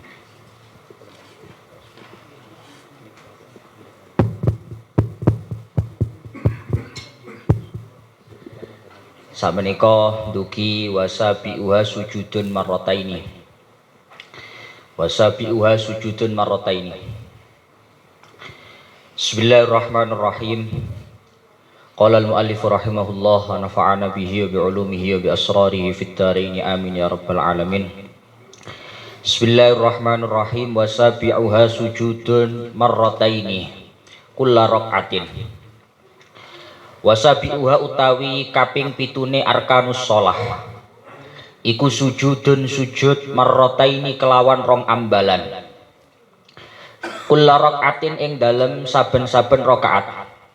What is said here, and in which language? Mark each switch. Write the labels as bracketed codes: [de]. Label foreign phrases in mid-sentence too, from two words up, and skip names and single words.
[jv] Samenika dugi [ar] وسابعها سجود مرتين. وسابعها سجود مرتين. بسم الله الرحمن الرحيم. قال المؤلف رحمه الله ونفعنا به وبعلومه وبأسراره في الدارين آمين يا رب العالمين. بسم الله الرحمن الرحيم. وسابعها سجود مرتين كل ركعة. [jv] Wasabi'uha utawi kaping pitune [ar] أركان الصلاة [jv] iku [ar] سجود سجود مرتين [jv] kelawan rong ambalan. [ar] كل ركعة [jv] ing dalem saben-saben rakaat.